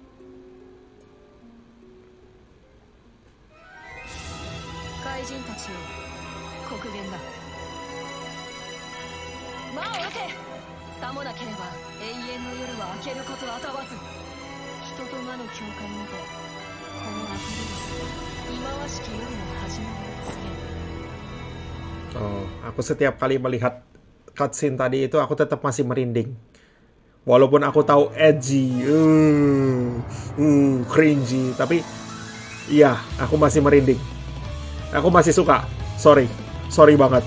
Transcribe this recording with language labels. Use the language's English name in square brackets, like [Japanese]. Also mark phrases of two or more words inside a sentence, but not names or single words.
[Japanese] 怪人たちよ、極限だ。魔を受け。さもなければ永遠の夜は明けることあたわず。人と魔の境界にてこのアプリリス忌まわしき夜の始まりを告げる。 [Indonesian] Oh, aku setiap kali melihat cutscene tadi itu aku tetap masih merinding. Walaupun aku tahu [English] edgy, cringy, [Indonesian] tapi iya, aku masih merinding. Aku masih suka. Sorry banget.